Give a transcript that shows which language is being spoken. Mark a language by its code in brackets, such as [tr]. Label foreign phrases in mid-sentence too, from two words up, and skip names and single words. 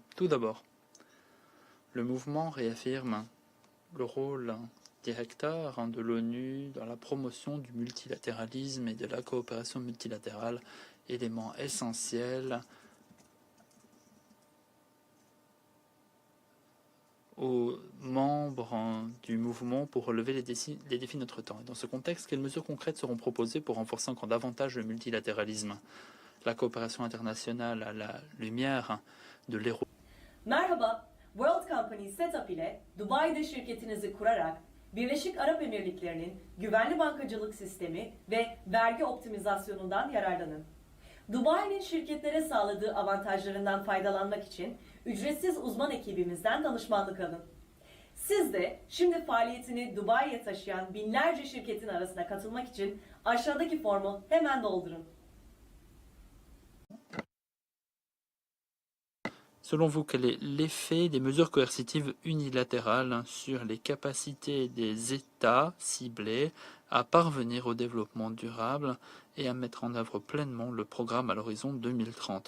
[fr] Tout d'abord, le mouvement réaffirme le rôle directeur de l'ONU dans la promotion du multilatéralisme et de la coopération multilatérale, élément essentiel aux membres du mouvement pour relever les défis de notre temps. Et dans ce contexte, quelles mesures concrètes seront proposées pour renforcer encore davantage le multilatéralisme, la coopération internationale à la lumière de l'érosion? [tr] Merhaba, World Company Setup ile Dubai'de şirketinizi kurarak Birleşik Arap Emirlikleri'nin güvenli bankacılık sistemi ve vergi optimizasyonundan yararlanın. Dubai'nin şirketlere sağladığı avantajlarından faydalanmak için ücretsiz uzman ekibimizden danışmanlık alın. Siz de şimdi faaliyetini Dubai'ye taşıyan binlerce şirketin arasına katılmak için aşağıdaki formu hemen doldurun. [fr] Selon vous, quel est l'effet des mesures coercitives unilatérales sur les capacités des États ciblés à parvenir au développement durable et à mettre en œuvre pleinement le programme à l'horizon 2030?